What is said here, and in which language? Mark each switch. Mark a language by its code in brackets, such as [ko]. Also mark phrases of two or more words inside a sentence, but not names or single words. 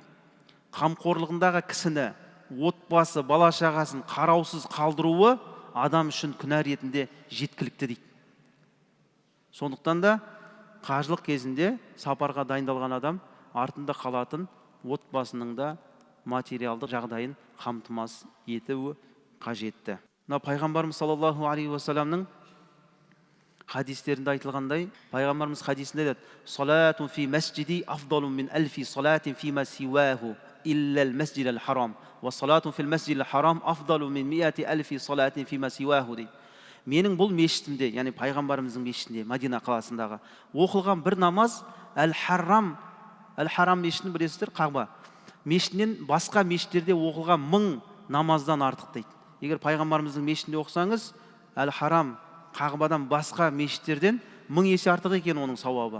[kk] Қамқорлығындағы кісіні, отбасы, бала шағасын қараусыз қалдыруы адам үшін күнә ретінде жеткілікті дейді. Сондықтан да қажылық кезінде сапарға дайындалған адам артында қалатын отбасының да материалдық жағдайын қамтамасыз етуі қажетті. [ar] Пайғамбарымыз صلى الله عليه وسلم [kk] хадистерінде айтылғандай, пайғамбарымыз хадисінде айтады: [ar] «صلاة في مسجدي أفضل من ألف صلاة فيما سواه إلا المسجد الحرام وصلاة في المسجد الحرام أفضل من مائة ألف صلاة فيما سواه» дейді. [kk] Менің бұл мешітімде, яғни пайғамбарымыздың мешітінде, Мәдина қаласындағы оқылған бір намаз Әл-Харам мешітін білесіздер, Қағба мешітінен басқа мешіттерде оқылған 1000 намаздан артық дейді. Егер пайғамбарымыздың мешітінде оқысаңыз, Әл-Харам, Қағбадан басқа мешіттерден 1000 есе артық екен оның сауабы.